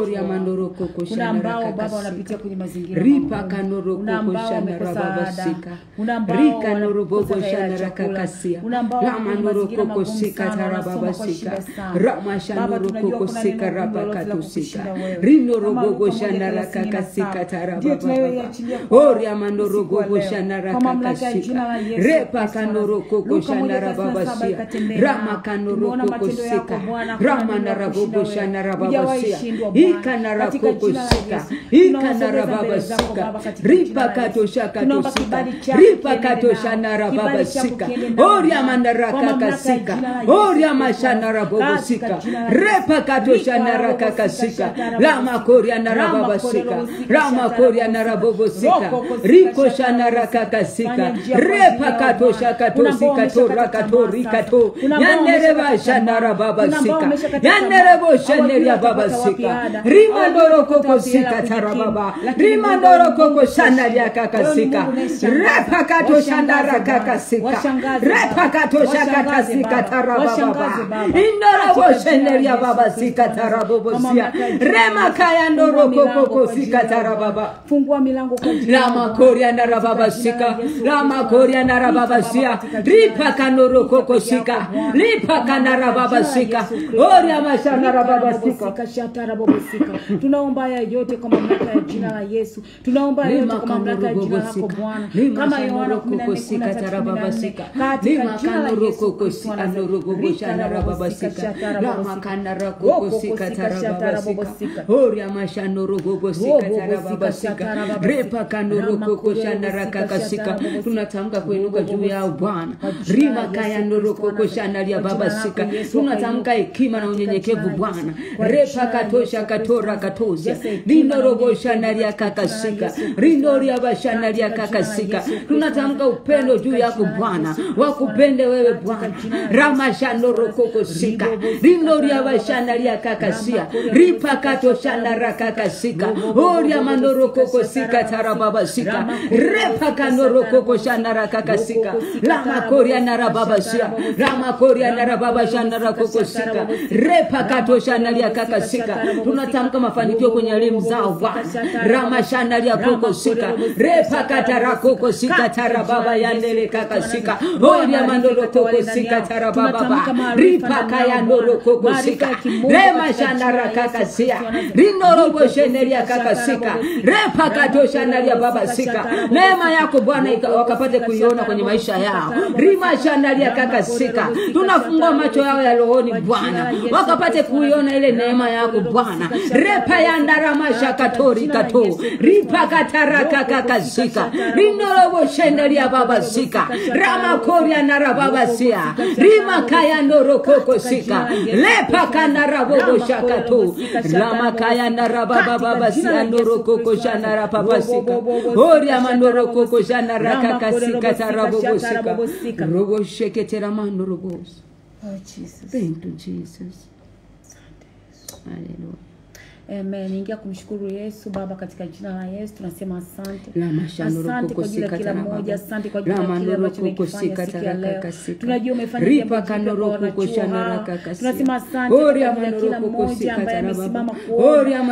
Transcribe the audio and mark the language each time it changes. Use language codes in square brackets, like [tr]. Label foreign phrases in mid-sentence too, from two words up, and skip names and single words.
[sw] Kuna ambao Baba wanapitia kwenye mazingira magumu. Kuna ambao wamekosa ada. Kuna ambao wanakosa chakula. Kuna ambao wanapitia magumu sana, wanasoma kwa shida sana. Baba, tunajua kuna neno lolote la kukushinda wewe. Rogo shanara kakasika tarababa, oria mandoro gogo shanara kakasika, repa kanoro koko shanara babasia, rama kanoro koko sika, rama nara gogo shanara babasia, ika nara koko sika, ika nara babasika, ripa kato shakato sika, ripa kato shanara babasika, oria mandara kakasika, oria mashanara babasika, repa kato shanara kakasika, lama koria narababasika, rama koria narabobosika, riko shanara kakasika, repa kato shakato sika to rakato rikato, yandereba shanara babasika, yanderebo shaneria babasika, rima ndoro koko sika tarababa, rima ndoro koko shanaria kakasika, repa kato shanara kakasika, repa kato tosha kata sikatara baba. Indara bosheneria baba sikatara bobosia. Rema kaya ndoro koko sikatara baba. Fungua milango kwa jina la Rama koria ndara baba sika. Rama koria ndara baba sia. Ripa kanoro koko sika. Ripa kanara baba sika. Oria mashanara baba sika. Shatara baba sika. Tunaomba haya yote kwa mamlaka ya jina la Yesu. Tunaomba yote kwa mamlaka ya jina lako Bwana. Kama Yohana 14:13. Katika jina la Yesu Kristo tunatamka kuinuka juu yao Bwana. Rima kaya noroko koshandaria baba sika. Tunatamka hekima na unyenyekevu Bwana. Repa katosha katora katosia. Rinorogo shandaria kakasika. Rinoria bashandaria kakasika. Tunatamka upendo juu yako Bwana. Wakupende wewe Bwana. Rama shandoroko kosika. Rinoria bashandaria kakasia. Ripa katosha ndara kakasika. Oria mandoroko kosika tarababa sika. Repa kanoroko koshandara kakasika. Lama koria nara baba sia. Rama koria nara baba shandara kokosika. Repa katosha ndaria kakasika. Tunatamka mafanikio kwenye elimu zao Bwana. Rama shandaria kokosika. Repa katara kokosika tarababa yandele kakasika. Oria mandoro kokosika tarababa. Ripa kaya ndoro kokosika. Rema shandara kakasia. Rinoro bosheneria kakasika. Repa katosha ndaria baba sika. Neema yako Bwana wakapate kuiona kwenye maisha yao. Rima shandaria kakasika. Tunafungua macho yao ya rohoni Bwana. Wakapate kuiona ile neema yako Bwana. Repa yandara mashakatori kato. Ripa katara kakasika. Rinoro bosheneria baba sika. Rama koria nara baba sia. Rima kaya ndoro kokosika. Lepa kanara bobo shakato. Rama kaya nara baba sia ndoro kokoshanara baba sika. Oria mandoro kokoshanara kakasika tarabobo sika. Robo sheketera mandoro bos. [en] Oh Jesus. Thank you Jesus. Hallelujah. Amen. [sw] Ingia kumshukuru Yesu Baba katika jina la Yesu tunasema asante. Asante kwa ajili ya kila mmoja, asante kwa ajili ya kile ambacho umekifanya siku ya leo. Tunajua umefanya jambo jipya. Tunasema asante kwa ajili ya kila mmoja ambaye amesimama kuomba.